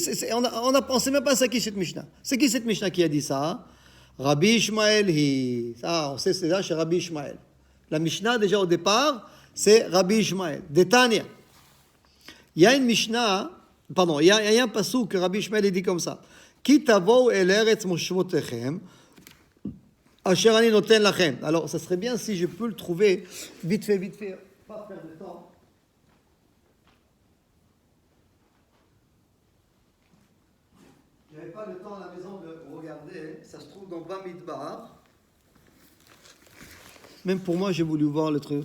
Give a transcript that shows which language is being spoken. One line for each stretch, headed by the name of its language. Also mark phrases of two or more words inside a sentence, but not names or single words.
French: On ne sait même pas c'est qui cette Mishnah. C'est qui cette Mishnah qui a dit ça? Rabbi Ishmael on sait c'est là chez Rabbi Ishmael. La Mishnah, déjà au départ, c'est Rabbi Ishmael. Détania. Il y a une Mishnah, il y a un passouk que Rabbi Ishmael dit comme ça.
Hebrew: כי תבואו אל ארץ מושבתיכם, אשר אני נתן לכם.
French: Alors, ça serait bien si je peux le trouver vite fait, pas perdre de temps. J'avais pas le temps à la maison de regarder. Ça se trouve dans Bamidbar. Même pour moi, j'ai voulu voir le truc.